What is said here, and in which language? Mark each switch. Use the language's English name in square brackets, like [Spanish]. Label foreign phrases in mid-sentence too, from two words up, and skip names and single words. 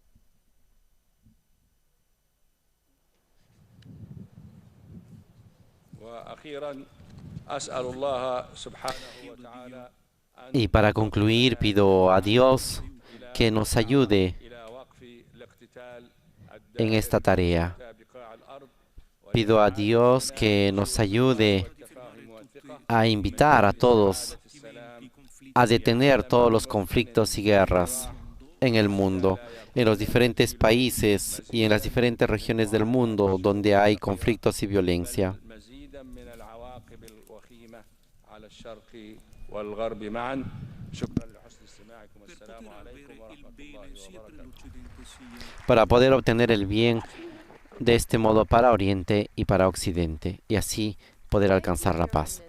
[Arabic] وأخيرا أسأل الله سبحانه وتعالى أن [Spanish] Y para concluir, pido a Dios que nos ayude [Arabic] إلى وقف الاقتتال [Spanish] en esta tarea. [Arabic] بقاع الأرض [Spanish] Pido a Dios que nos ayude [Arabic] والتفاهم والثقة [Spanish] a invitar a todos [Arabic] السلام [Spanish] a detener todos los conflictos y guerras en el mundo, en los diferentes países y en las diferentes regiones del mundo donde hay conflictos y violencia. Para poder obtener el bien de este modo para Oriente y para Occidente, y así poder alcanzar la paz.